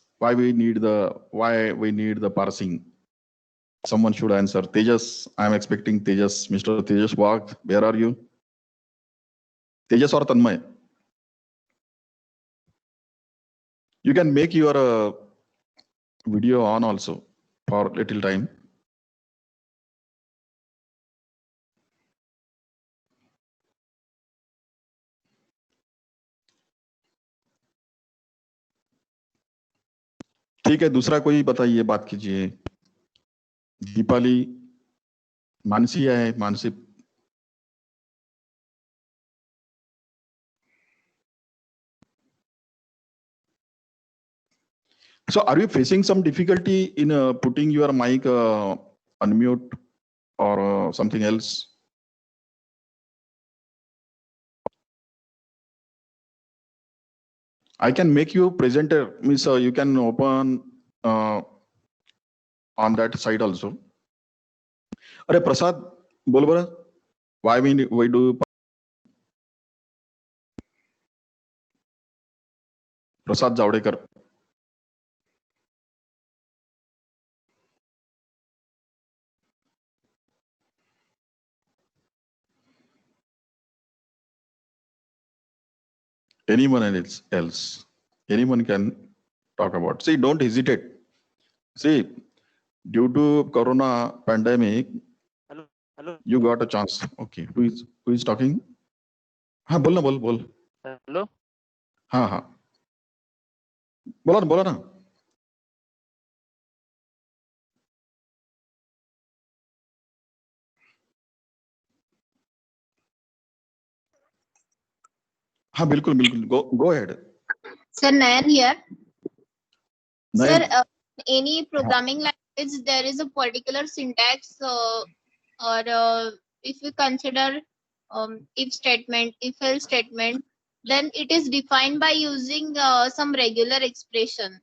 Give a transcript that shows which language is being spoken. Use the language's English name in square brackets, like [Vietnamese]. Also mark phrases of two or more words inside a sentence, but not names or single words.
[English] Why we need the parsing? Someone should answer. Tejas, I'm expecting Tejas. Mr. Tejas Wagh, where are you? Tejas or Tanmay? You can make your video on also for little time. [Hindi] ठीक है, दूसरा कोई बताइए, बात कीजिए. दीपाली, मानसी है, मानसी. [English] So are you facing some difficulty in putting your mic unmute or something else? I can make you presenter, means you can open on that side also. [Marathi] अरे प्रसाद बोल बरा, [English] why we do? प्रसाद जावड़ेकर. Anyone else? Anyone can talk about. See, don't hesitate. See, due to Corona pandemic, hello, you got a chance. Okay, who is talking? [Marathi] हाँ बोल. hello. हाँ. बोला ना. हाँ बिल्कुल बिल्कुल, [English] go ahead. Sir, Nayan here. Nayan. Sir, any programming language, there is a particular syntax, or if we consider if statement, if else statement, then it is defined by using some regular expression.